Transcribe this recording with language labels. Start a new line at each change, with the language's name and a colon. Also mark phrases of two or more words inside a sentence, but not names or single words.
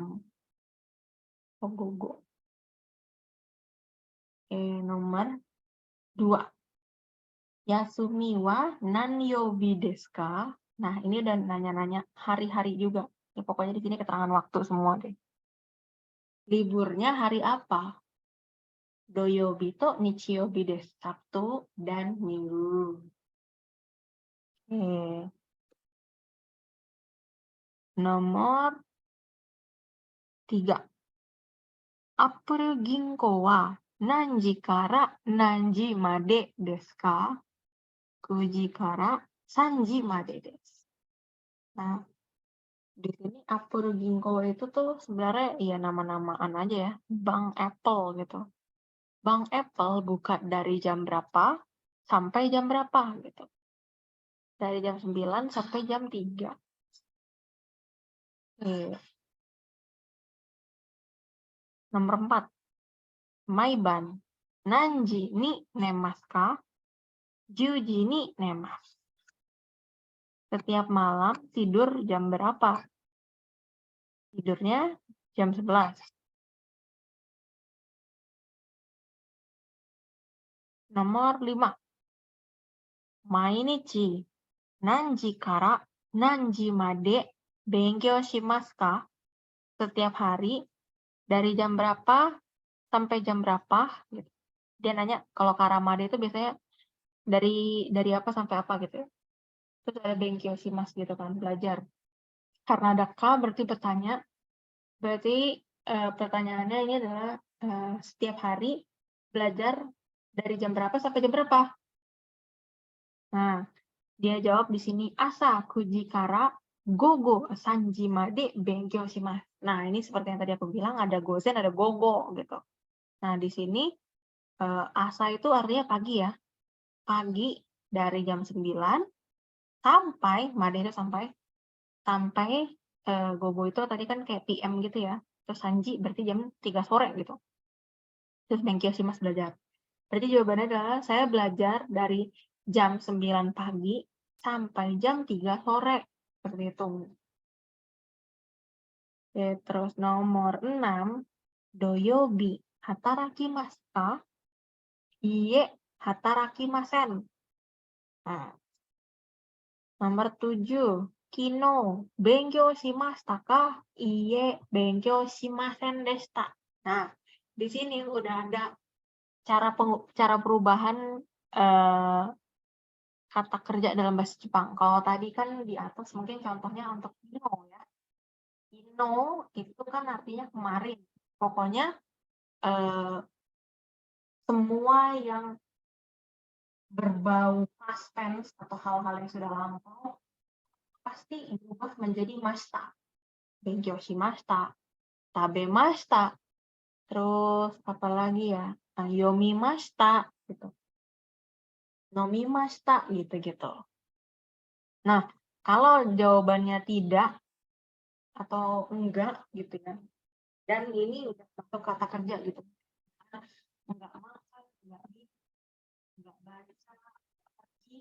Indonesian: Ogogo. Nomor 2.
Japanese: 休みは何曜日ですか?
Indonesian: Nah, ini udah nanya-nanya hari-hari juga. Ya, pokoknya di sini keterangan waktu semua deh. Liburnya hari apa?
Japanese: 土曜日と日曜日です.
Indonesian: Sabtu dan Minggu. Nomor 3.
Japanese: Apple銀行は何時から何時までですか? 9 時から3時までです.
Indonesian: Nah, di sini Apple Ginko itu tuh sebenarnya ya nama-namaan aja ya. Bank Apple gitu. Bank Apple buka dari jam berapa sampai jam berapa gitu. Dari jam 9 sampai jam 3. Nomor 4.
Japanese: 毎晩何時に寝ますか? 10 時に寝ます.
Indonesian: Setiap malam tidur jam berapa? Tidurnya jam 11. Nomor 5.
Japanese: 毎日何時から何時まで勉強しますか?
Indonesian: Setiap hari dari jam berapa sampai jam berapa gitu. Dia nanya kalau karamade itu biasanya dari apa sampai apa gitu ya. Terus ada
Japanese: 勉強します
Indonesian: gitu kan, belajar. Karena ada ka berarti bertanya. Berarti pertanyaannya ini adalah setiap hari belajar dari jam berapa sampai jam berapa? Nah, dia jawab di sini
Japanese: 朝九時から午後三時まで勉強します.
Indonesian: Nah, ini seperti yang tadi aku bilang ada gozen, ada gogo gitu. Nah, di sini asa itu artinya pagi ya. Pagi dari jam 9 sampai made itu sampai gogo itu tadi kan kayak PM gitu ya. Terus sanji berarti jam 3 sore gitu. Terus
Japanese: 勉強します
Indonesian: belajar. Berarti jawabannya adalah saya belajar dari jam 9 pagi sampai jam 3 sore. Seperti itu. Oke, terus nomor 6.
Japanese: 土曜日働きますか? いいえ働きません.
Indonesian: Nah. Nomor 7.
Japanese: 昨日、勉強しましたか？いいえ、勉強しませんでした.
Indonesian: Nah, di sini udah ada cara perubahan kata kerja dalam bahasa Jepang. Kalau tadi kan di atas mungkin contohnya untuk kino ya. Kino itu kan artinya kemarin. Pokoknya semua yang berbau
English: past tense
Indonesian: atau hal-hal yang sudah lampau pasti berubah menjadi mashita.
Japanese: 勉強しました、食べました,
Indonesian: terus apa lagi ya? Yomimashita gitu. Nomimashita gitu-gitu. Nah, kalau jawabannya tidak atau enggak gitu ya. Dan ini udah masuk kata kerja gitu. Enggak makan, enggak baca, enggak pergi.